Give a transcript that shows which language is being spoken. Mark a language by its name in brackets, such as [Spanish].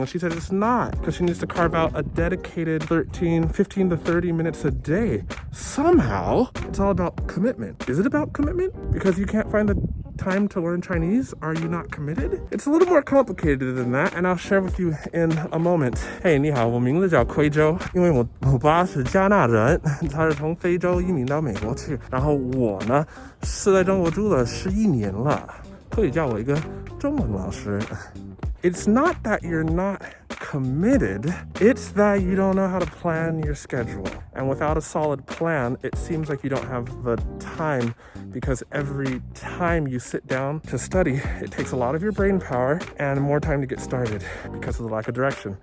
[English] And she said it's not, because she needs to carve out a dedicated 15 to 30 minutes a day. Somehow, it's all about commitment. Is it about commitment? Because you can't find the time to learn Chinese? Are you not committed? It's a little more complicated than that, and I'll share with you in a moment. [Chinese] Hey, 你好，我名字叫奎州，因为我爸是加拿大人，他是从非洲移民到美国去，然后我呢是在中国住了11年了，可以叫我一个中文老师。 [English] It's not that you're not committed, it's that you don't know how to plan your schedule. And without a solid plan, it seems like you don't have the time, because every time you sit down to study, it takes a lot of your brain power and more time to get started because of the lack of direction.